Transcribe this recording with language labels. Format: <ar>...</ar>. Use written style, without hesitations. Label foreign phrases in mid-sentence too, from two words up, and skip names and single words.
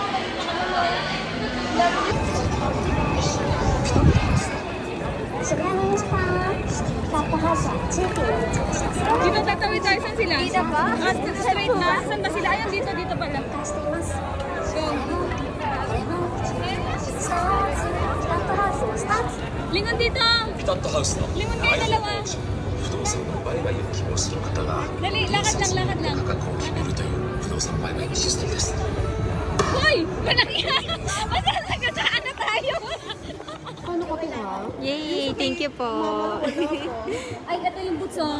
<tl>Dito tatawid tayo. Saan sila? Dito ba? Straight na? Saan ba sila? Ayun, dito pala. Go. Lingon dito!</tl> <ja>ピタッとハウスの</ja> <tl>Lingon kayo dalawa.</tl> <ja>不動産の売買を希望する方が</ja> <tl>Dali, lakad lang.</tl> <ja>価格を決めるという不動産売買のシステムです。</ja> <tl>Hoy! Manangyan! Masasagasaan na tayo! Paano ko ito?</tl> <en>Yay! Thank you po.</en> <tl>Ay, ito yung boots oh.</tl>